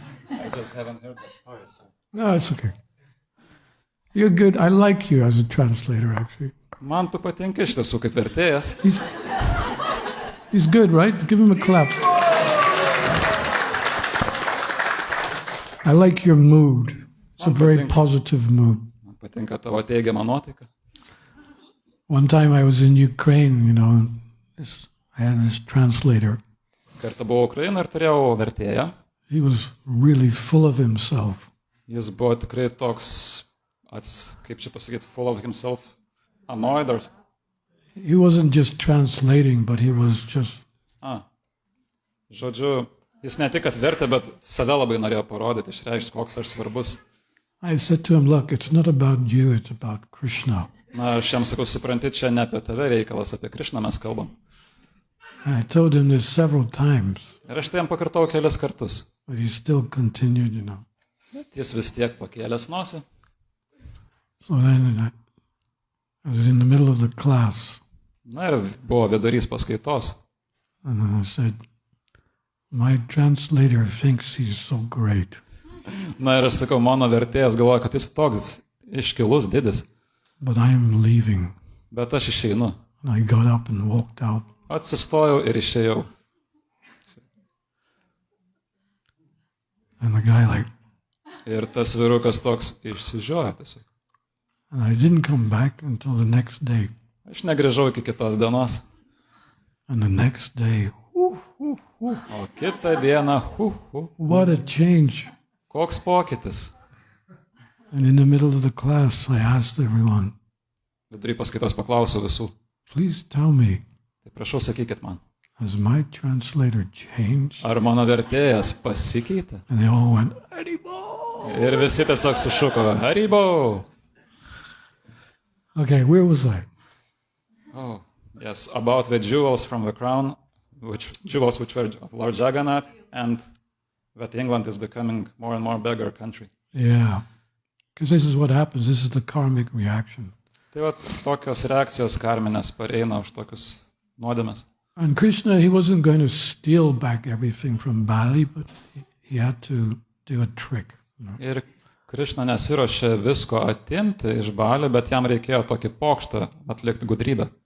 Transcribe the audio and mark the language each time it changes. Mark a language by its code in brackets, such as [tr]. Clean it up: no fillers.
[en] I just haven't heard that story, so. No, it's okay. You're good. I like you as a translator, actually. [lt] Man tu patinka iš tiesų kaip vertėjas. [en] He's good, right? Give him a clap. I like your mood. It's a very positive mood. [lt] Man patinka tavo teigiama nuotaika. [en] One time I was in Ukraine, I had this translator. [lt] Kartą buvau Ukrainoje ir turėjau vertėją. [en] He was really full of himself. [lt] Jis buvo tikrai toks, kaip čia pasakyti, [en] full of himself, annoyed or... He wasn't just translating, but he was just... [lt] Žodžiu, Jis ne tik atvertė, bet save labai norėjo parodyti, išreikšti, koks aš svarbus. [en] I said to him, look, it's not about you, it's about Krishna. [lt] Na, aš jam sakau, supranti, čia ne apie tave reikalas, apie Krišną mes kalbam. [en] And I told him this several times, [lt] Ir aš tai jam pakartau kelis kartus. [en] but he still continued, you know. [lt] Bet jis vis tiek pakėlęs nosį. [en] So then I was in the middle of the class, [lt] Na ir buvo vidurys paskaitos. [en] and then I said, my translator thinks he's so great, [lt] Na ir aš sakau, mano vertėjas galvoja, kad jis toks iškilus didis. [en] but I am leaving. [lt] Bet aš išeinu. [en] And I got up and walked out. [lt] Atsistojau ir išėjau. [en] And the guy like, [lt] Ir tas vyrukas toks išsižiojo tiesiog. [en] and I didn't come back until the next day. [lt] Aš negrįžau iki kitos dienos. [en] And the next day, [lt] O kitą dieną, [en] what a change. [lt] koks pokytis. [en] And in the middle of the class, I asked everyone, [lt] Vidury paskaitos paklausiau visų. [en] please tell me, [lt] Tai prašau, sakykit man, [en] has my translator changed? [lt] ar mano vertėjas pasikeitė? [en] And they all went, Haribo! [lt] Ir visi tiesiog sušuko, Haribo! [en] Okay, where was I? Oh, yes, about the jewels from the crown, jewels which were of Lord Jagannath, and that England is becoming more and more bigger country. Yeah, because this is what happens. This is the karmic reaction. [lt] Tai va, tokios reakcijos karminės pareina už tokius nuodėmes. [en] And Krishna, he wasn't going to steal back everything from Bali, but he had to do a trick. You know? [lt] Ir Krišna nesiruošė visko atimti iš Balio, bet jam reikėjo tokį pokštą atlikti gudrybę.